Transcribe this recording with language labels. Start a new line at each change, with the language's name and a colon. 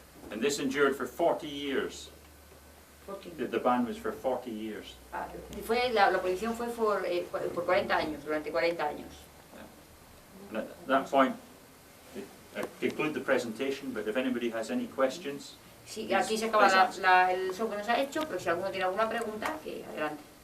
English: And this endured for 40 years. The ban was for 40 years.
Spanish: La prohibición fue por 40 años, durante 40 años.
English: And at that point, I conclude the presentation, but if anybody has any questions,
Spanish: Sí, aquí se acaba el show que nos ha hecho, pero si alguno tiene alguna pregunta, que adelante.